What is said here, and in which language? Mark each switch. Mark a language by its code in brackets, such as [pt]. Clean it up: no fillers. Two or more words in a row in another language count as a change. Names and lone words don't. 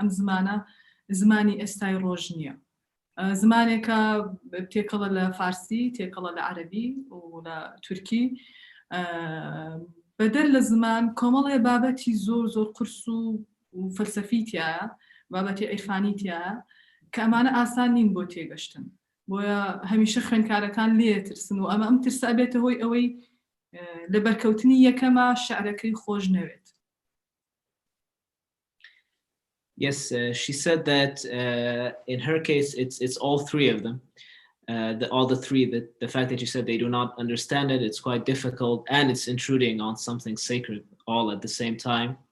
[ckb] ئەم زمانە زمانی ئێستای ڕۆژ نییە زمانێکە تێکەڵە لە فارسی تێکەڵە لە عەرەبی و لە تورکی بەدەر لە زمان کۆمەڵێ بابەتی زۆر زۆر قورس و فەلسەفی تایە بابەتی عیرفانی تایە کە ئەمانە ئاسان نین بۆ تێگەشتن بۆیە هەمیشە خوێندکارەکان لێترسن و ئەم ترسە ئەبێتە هۆی ئەوەی لە بەرکەوتنی یەکەمە شعرەکەی خۆش نەوێت. [en] Yes, she said that in her case, it's all three of them. All the three, the fact that you said they do not understand it, it's quite difficult, and it's intruding on something sacred all at the same time.